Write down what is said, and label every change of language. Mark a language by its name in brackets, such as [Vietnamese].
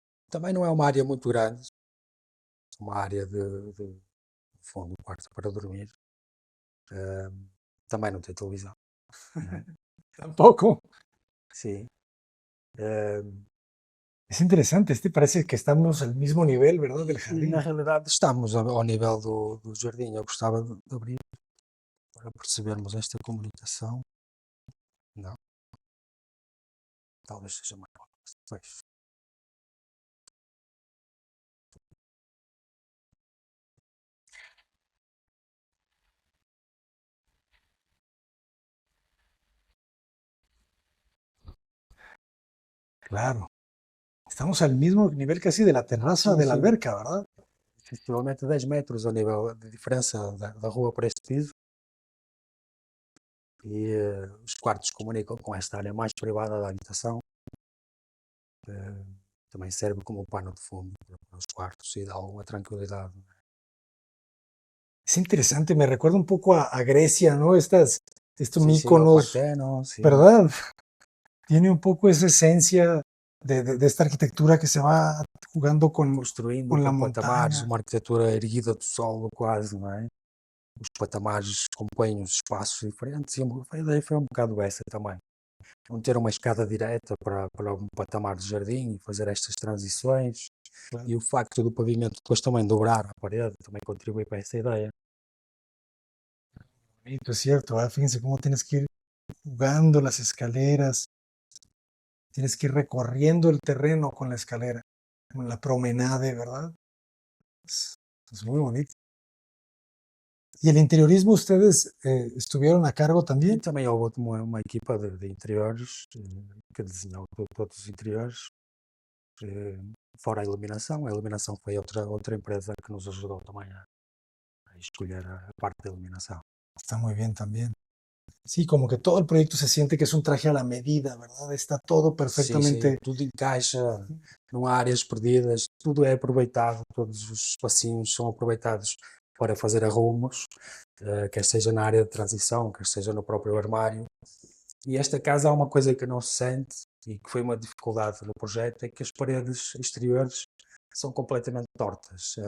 [Portuguese] Também não é uma área muito grande, uma área de fundo, um quarto para dormir. Também não tem televisão. [Spanish] Tampoco. [Portuguese] Sim. [Spanish] Es interesante, este parece que estamos al mismo nivel, ¿verdad? Del [Portuguese] E [Spanish] jardín. [Portuguese] na realidade estamos ao nível do jardim. Eu gostava de abrir para percebermos esta comunicação. Não. Talvez seja maior. Pois. Claro. [Spanish] Estamos al mismo nivel casi de la terraza [Portuguese] Sim, [Spanish] de la [Portuguese] sim. [Spanish] alberca, ¿verdad? [Portuguese] Sensivelmente 10 metros ao nível de diferença da rua para este piso. E os quartos comunicam com esta área mais privada da habitação. Também serve como pano de fundo para os quartos e dá alguma tranquilidade. [Spanish] Es interesante, me recuerda un poco a Grecia, ¿no? Estos [Portuguese] Sim, sim, ao [Spanish] Mykonos, [Portuguese] Partenon, sim. [Spanish] ¿verdad? Tiene un poco esa esencia de esta arquitectura que se va jugando [Portuguese] Construindo [Spanish] con la [Portuguese] com patamares, [Spanish] montaña. [Portuguese] uma arquitetura erguida do solo quase, não é? Os patamares compõem os espaços diferentes e a ideia foi um bocado essa também. Não ter uma escada direta para um patamar de jardim e fazer estas transições. [Spanish] Claro. [Portuguese] E o facto do pavimento depois também dobrar a parede também contribui para essa ideia. [Spanish] Bonito, es cierto, ¿verdad? Fíjense cómo tienes que ir jugando las escaleras, tienes que ir recorriendo el terreno con la escalera, con la promenade, ¿verdad? Es muy bonito. ¿Y el interiorismo ustedes estuvieron a cargo [Portuguese] E [Spanish] también? [Portuguese] também houve uma equipa de interiores que desenhou todos os interiores, fora a iluminação foi outra empresa que nos ajudou também a escolher a parte da iluminação. [Spanish] Está muy bien también. Sí, como que todo el proyecto se siente que es un traje a la medida, ¿verdad? Está todo [Portuguese] Sim, [Spanish] perfectamente. [Portuguese] tudo encaixa, não há áreas perdidas, tudo é aproveitado, todos os espacinhos são aproveitados para fazer arrumos, quer seja na área de transição, quer seja no próprio armário. E esta casa há uma coisa que não se sente e que foi uma dificuldade no projeto, é que as paredes exteriores são completamente tortas.